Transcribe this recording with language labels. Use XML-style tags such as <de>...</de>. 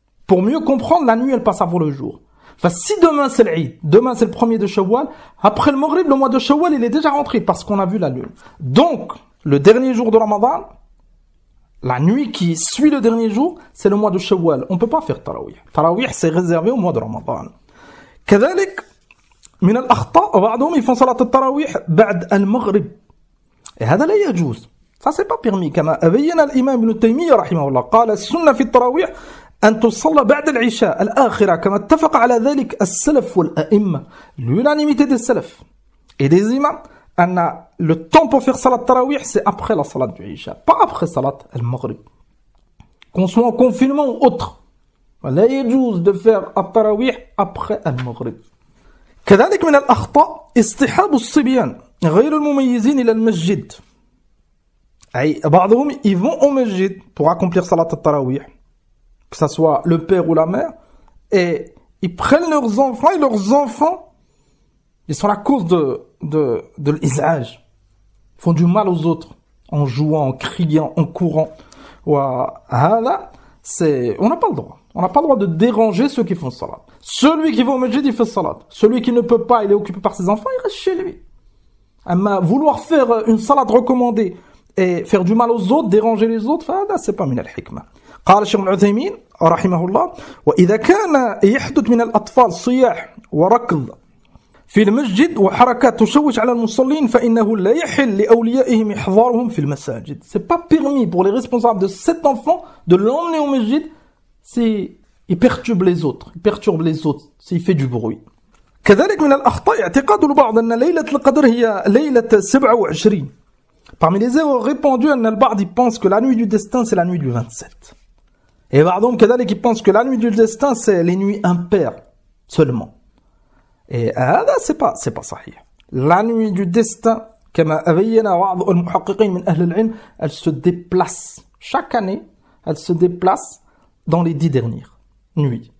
<fr>pour mieux comprendre, la nuit elle passe avant le jour. Enfin, si demain c'est l'Eid, demain c'est le 1er de Shawwal, après le Maghrib, le mois de Shawwal, il est déjà rentré parce qu'on a vu la lune. Donc, le dernier jour de Ramadan, la nuit qui suit le dernier jour, c'est le mois de Shawwal. On ne peut pas faire Tarawih. Tarawih, c'est réservé au mois de Ramadan.</fr> <ar>كذلك من الأخطاء بعضهم يفون صلاة التراويح بعد المغرب.</ar> <fr>Et</fr> <ar>هذا لا يجوز.</ar> <fr>Ça c'est pas permis.</fr> <ar>كما أبين الإمام ابن تيمية رحمه الله قال السنة في التراويح أن تصلى بعد العشاء الآخرة كما اتفق على ذلك السلف والأئمة.</ar> <fr>L'unanimité des salafs et des imams</fr> <ar>أن</ar> <fr>le temps pour faire salat tarawih c'est après la salat du Isha, pas après salat al-Maghrib. Qu'on soit en confinement ou autre,</fr> <ar>لا يجوز</ar> <fr>de faire</fr> <ar>التراويح</ar> <fr>après al-Maghrib.</fr> <ar>كذلك من الأخطاء اصطحاب الصبيان غير المميزين إلى المسجد. أي بعضهم</ar> <fr>ils vont au masjid pour accomplir salat al-Tarawih, que ça soit le père ou la mère, et ils prennent leurs enfants, et leurs enfants, ils sont la cause de l'iz'aj. Ils font du mal aux autres, en jouant, en criant, en courant. On n'a pas le droit. On n'a pas le droit de déranger ceux qui font salat. Celui qui va au masjid, il fait salat. Celui qui ne peut pas, il est occupé par ses enfants, il reste chez lui. Vouloir faire une salat recommandée et faire du mal aux autres, déranger les autres, c'est pas min al-hikmah.</fr> <ar>قال الشيخ العثيمين رحمه الله وإذا كان يحدث من الأطفال صياح وركض في المسجد وحركات تشوش على المصلين فإنه لا يحل لأوليائهم إحضارهم في المساجد.</ar> <fr>C'est pas permis pour les responsables de cet enfant de l'emmener au masjid si il perturbe les autres, s'il fait du bruit.</fr> <ar>كذلك من الأخطاء اعتقاد البعض أن ليلة القدر هي ليلة 27.</ar> <fr>Parmi les erreurs répandues,</fr> <ar>أن البعض</ar> <fr>pense que la nuit du destin c'est la nuit du 27. Et</fr> <ar>بعضهم كذلك</ar> <fr>ils pensent que la nuit du destin c'est les nuits impaires seulement. Et</fr> <ar>هذا</ar> <fr>c'est pas</fr> <ar>صحيح.</ar> <fr>La nuit du destin</fr> <ar>كما أبين بعض المحققين من أهل العلم,</ar> <fr>elle se déplace chaque année, elle se déplace dans les 10 dernières nuits.</fr>